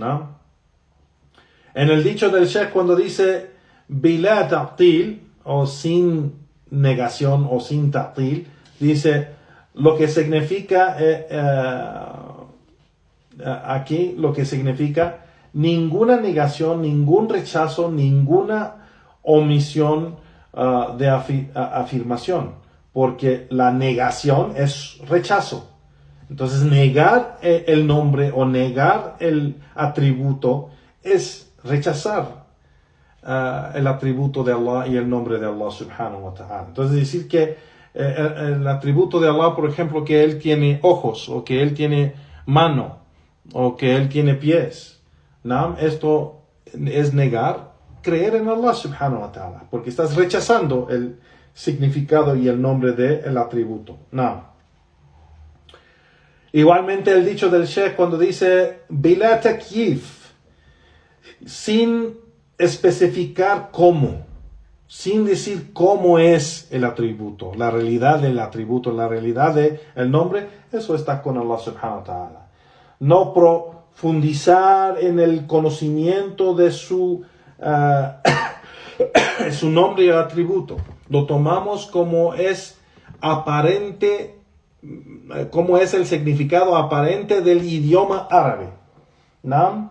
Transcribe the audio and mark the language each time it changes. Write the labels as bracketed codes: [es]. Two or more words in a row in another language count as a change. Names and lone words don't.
[es] En el dicho del Sheikh, cuando dice [ar] بلا تعطيل, [es] o sin negación o sin ta'til, dice lo que significa aquí, lo que significa ninguna negación, ningún rechazo, ninguna omisión de afirmación, porque la negación es rechazo. Entonces negar el nombre o negar el atributo es rechazar el atributo de Allah y el nombre de Allah [ar] سبحانه وتعالى. [es] Entonces decir que el atributo de Allah, por ejemplo, que Él tiene ojos, o que Él tiene mano, o que Él tiene pies, ¿no? Esto es negar creer en Allah [ar] سبحانه وتعالى, [es] porque estás rechazando el significado y el nombre del atributo. No. Igualmente el dicho del Sheikh cuando dice [ar] بلا تكييف, [es] sin especificar cómo, sin decir cómo es el atributo, la realidad del atributo, la realidad del nombre, eso está con Allah [ar] سبحانه وتعالى. [es] No profundizar en el conocimiento de su nombre y atributo. Lo tomamos como es aparente, como es el significado aparente del idioma árabe, ¿no?